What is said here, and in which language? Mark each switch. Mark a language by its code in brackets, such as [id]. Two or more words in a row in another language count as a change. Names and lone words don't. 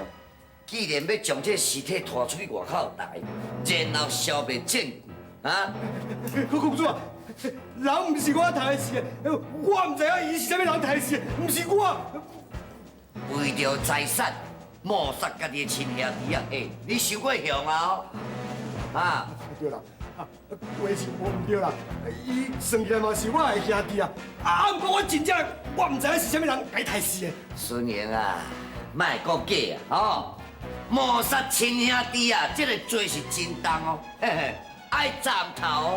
[nan] 既然要将这尸体拖出去外口来，然后消灭证据，啊！公主啊，人不是我杀死的，我唔知影伊是啥物人杀死的，不是我。为着财产抹杀家己的亲兄弟啊！你受过凶啊！啊！对啦，话是无唔对啦，伊算起来嘛是我的兄弟啊，不过我真正我唔知影是啥物人该杀死的。孙宁啊，莫讲假啊！吼，抹杀亲兄弟啊，这个罪是真重哦，嘿嘿，爱斩头哦！